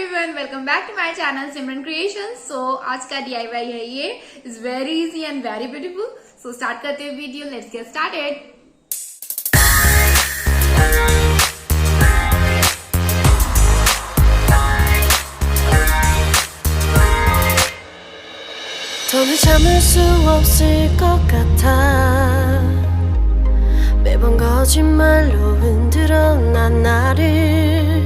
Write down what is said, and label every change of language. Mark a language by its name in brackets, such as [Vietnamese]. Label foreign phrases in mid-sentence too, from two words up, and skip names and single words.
[English] Everyone, welcome back to my channel Simran Creations. [Hindi] सो आज का DIY है, ये [English] is very easy and very beautiful. [Hindi] सो स्टार्ट करते हैं वीडियो, [English] Let's get started. [Korean] 더는 참을 수 없을 것 같아. 매번 거짓말로 흔들어 난 나를.